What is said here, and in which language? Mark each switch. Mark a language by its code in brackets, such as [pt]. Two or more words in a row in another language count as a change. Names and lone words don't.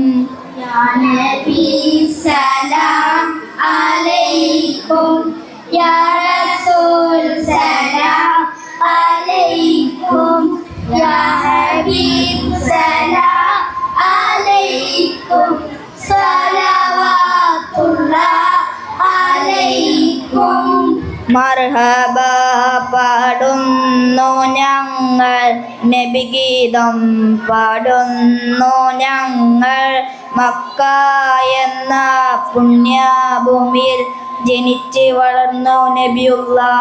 [ar] يا نبي سلام عليكم يا رسول سلام عليكم يا حبيب سلام عليكم صلوات الله عليكم [ml] മർഹബ പാടുന്നു ഞങ്ങൾ നബിഗീതം പാടുന്നു ഞങ്ങൾ മക്ക എന്ന പുണ്യഭൂമിയിൽ ജനിച്ച് വളർന്നു നബിയുള്ള